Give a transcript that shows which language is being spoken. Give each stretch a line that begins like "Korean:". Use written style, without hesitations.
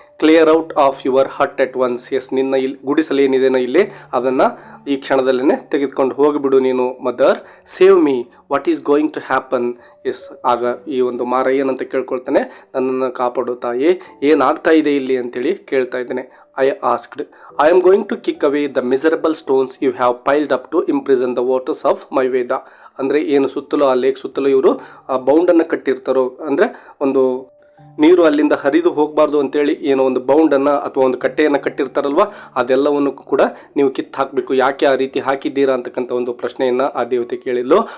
English: Clear out of your hut at once.
Kannada: S, ನಿನ್ನ ಇಲ್ಲಿ ಗುಡಿಸಲು ಏನಿದೆನೋ ಇಲ್ಲಿ ಅದನ್ನು ಈ ಕ್ಷಣದಲ್ಲೇ ತೆಗೆದುಕೊಂಡು ಹೋಗಿಬಿಡು ನೀನು.
English: Mother save me, what is going to happen.
Kannada: S, ಆಗ ಈ ಒಂದು ಮಾರ ಏನಂತ ಕೇಳ್ಕೊಳ್ತಾನೆ, ನನ್ನನ್ನು ಕಾಪಾಡು ತಾಯಿ, ಏನಾಗ್ತಾ ಇದೆ ಇಲ್ಲಿ ಅಂತೇಳಿ ಕೇಳ್ತಾ ಇದ್ದೇನೆ.
English: I asked, I am going to kick away the miserable stones you have piled up to imprison the waters of my Veda.
Kannada: ಅಂದರೆ ಏನು ಸುತ್ತಲೂ ಆ ಲೇಕ್ ಸುತ್ತಲೂ ಇವರು ಆ ಬೌಂಡನ್ನು ಕಟ್ಟಿರ್ತಾರೋ, ಅಂದರೆ ಒಂದು ನೀರು ಅಲ್ಲಿಂದ ಹರಿದು ಹೋಗಬಾರ್ದು ಅಂತೇಳಿ ಏನೋ ಒಂದು ಬೌಂಡನ್ನು ಅಥವಾ ಒಂದು ಕಟ್ಟೆಯನ್ನು ಕಟ್ಟಿರ್ತಾರಲ್ವ, ಅದೆಲ್ಲವನ್ನು ಕೂಡ ನೀವು ಕಿತ್ತು ಹಾಕಬೇಕು. ಯಾಕೆ ಆ ರೀತಿ ಹಾಕಿದ್ದೀರಾ ಅಂತಕ್ಕಂಥ ಒಂದು ಪ್ರಶ್ನೆಯನ್ನು ಆ ದೇವತೆ ಕೇಳಿದ್ಲು.